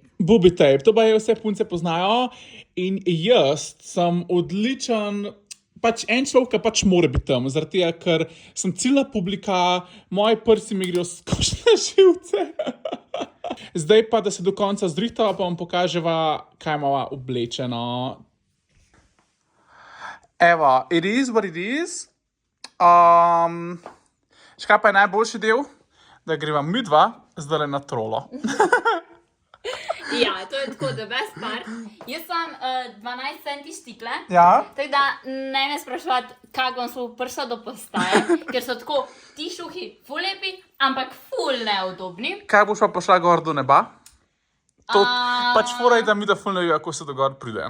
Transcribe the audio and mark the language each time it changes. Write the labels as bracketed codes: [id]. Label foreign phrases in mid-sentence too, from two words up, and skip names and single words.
[sl] Booby tape, to pa je vse punce poznajo in jaz sem odličen, pač en človek, ki pač mora biti tam, zaradi tega, ker sem ciljna publika, moji prsi mi grejo skozi na živce. Zdaj pa, da se do konca zrihtava, pa vam pokaževa, kaj imava oblečeno. Evo, [en] it is what it is. [sl] Še kaj pa je najboljši del? Da greva midva zdaj na trolo. Ja, to je tako, [en] the best part. [sl] Jaz sem 12 centi štikle, Ja? tako da ne me spraševati, kako bom sploh prišla do postaje, ker so tako ti šuhi ful lepi, ampak ful neudobni. Kaj boš pa pošla gor do neba? To pač fora je, da mi da ful ne ve, kako se do gor pride.